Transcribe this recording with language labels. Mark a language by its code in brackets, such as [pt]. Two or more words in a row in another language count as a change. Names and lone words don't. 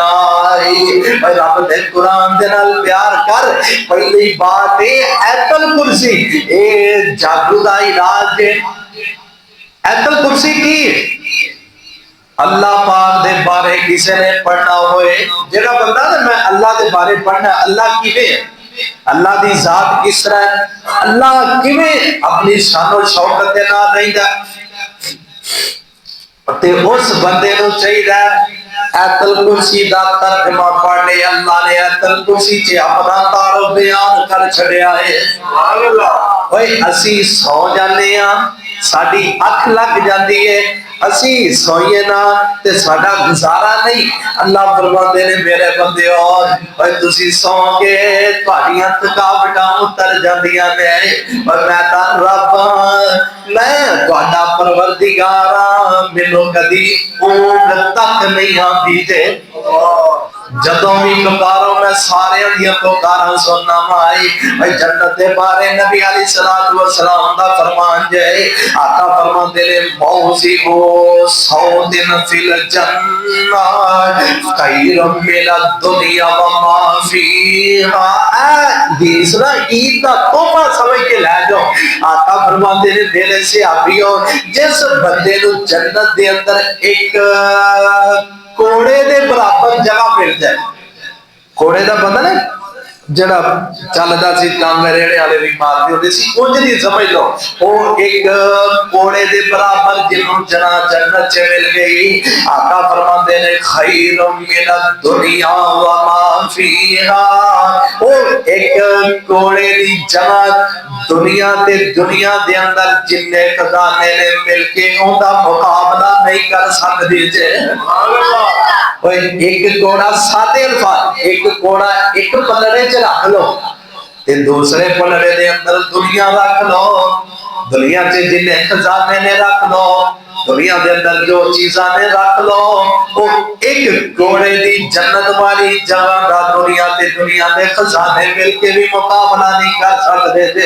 [pa] رب دے قرآن دے نال پیار کر، پہلی بات ایت الکرسی، اے جادو دا علاج ہے۔ ایت الکرسی کی اللہ پاک دے بارے کسی نے پڑھنا ہوئے، جڑا بندہ نے میں اللہ دے بارے پڑھنا، اللہ کیویں ہے، اللہ دی ذات کس طرح ہے، اللہ کیویں اپنی شان و شوکت دے نال رہندا تے اس بندے نو چاہیے ایت الکرسی دا ترجمہ پڑھ لے۔ اللہ نے ایت الکرسی چ اپنا تعارف بیان کر چھڑیا ہے۔ [ar] سبحان اللہ۔ [pa] اوئے اسی سو جانے ہاں، ساڈی اکھ لگ جاندی ہے، اسی سوئیے نا تے ساڈا گزارا نہیں۔ اللہ فرماندے نے میرے بندے اور تسی سو کے تہاڈیاں تھکاوٹاں اتر جاندیاں نے، اور میں تا رب میں تہاڈا پروردگار ہاں، مینوں کدی اونگ تک نہیں آندی جے، جدوں بھی پکارو میں سارے دیاں پکاراں سننا مائی۔ جنت دے بارے نبی [ar] علیہ الصلوۃ والسلام [pa] دا فرمان جے، آقا فرماندے نے [ar] موزیو صوت فی الجنہ خیر من الدنیا وما فیہا۔ [pa] حدیث نا عید دا تحفہ سمجھ کے لے جاؤ۔ آقا فرماندے نے میرے صحابیوں، جس بندے نو جنت دے اندر ایک کوڑے دے برابر جگہ مل جائے، کوڑے دا پتہ نا جڑا چلدا سی ٹانگے ریڑے والے بھی مارتے ہوندے سی، اونج دی سمجھ لو، او ایک کوڑے دے برابر جنوں جنا جنت چ مل گئی۔ آقا فرماندے نے [ar] خیر من الدنیا وما فیہا، [pa] او ایک کوڑے دی جگہ دنیا تے دنیا دے اندر جنے خزانے نے مل کے اوندا مقابلہ نہیں کر سکدے جے۔ ایک کوڑا سادے الفاظ، ایک کوڑا ایک پلڑے چ رکھ لو تے دوسرے پلڑے دے اندر دنیا رکھ لو، دنیا چ جنے خزانے نے رکھ لو، دنیا دے اندر جو چیزاں نے رکھ لو، وہ ایک کوڑے دی جنت والی جگہ دا دنیا تے دنیا دے خزانے مل کے بھی مقابلہ نہیں [ur] کر سکتے تھے۔